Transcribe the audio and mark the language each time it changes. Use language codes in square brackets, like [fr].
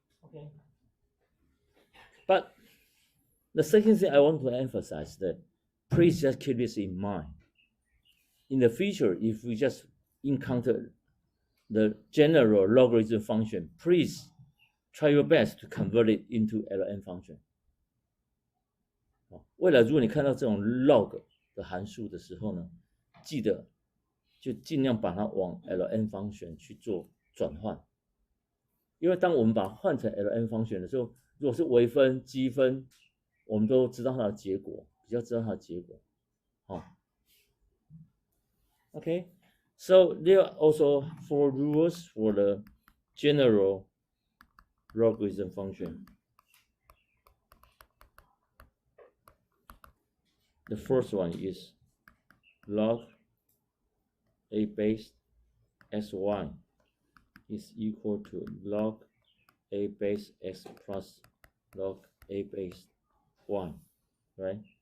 [en] Okay. But the second thing I want to emphasize that please just keep this in mind. In the future, if we just encounter the general logarithm function, please try your best to convert it into ln function. [zh] 未来如果你看到这种 log 的函数的时候呢，记得就尽量把它往 ln function 去做转换。因为当我们把它换成 ln function 的时候，如果是微分、积分，我们都知道它的结果，比较知道它的结果。 [en] Okay, so there are also 4 rules for the general logarithm function. The first one is log a base sy is equal to log a base x plus log a base y, right?